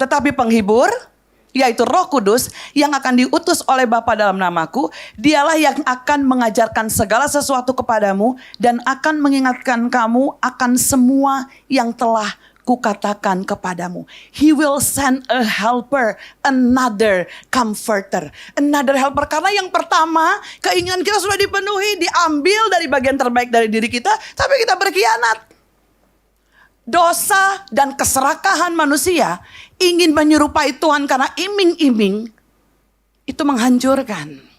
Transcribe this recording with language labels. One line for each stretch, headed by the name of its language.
Indonesian: Tetapi penghibur, yaitu Roh Kudus yang akan diutus oleh Bapa dalam namaku, dialah yang akan mengajarkan segala sesuatu kepadamu dan akan mengingatkan kamu akan semua yang telah kukatakan kepadamu.
English: He will send a helper, another comforter, another helper.
Indonesian: Karena yang pertama, keinginan kita sudah dipenuhi, diambil dari bagian terbaik dari diri kita, tapi kita berkhianat. Dosa dan keserakahan manusia ingin menyerupai Tuhan karena iming-iming itu menghancurkan.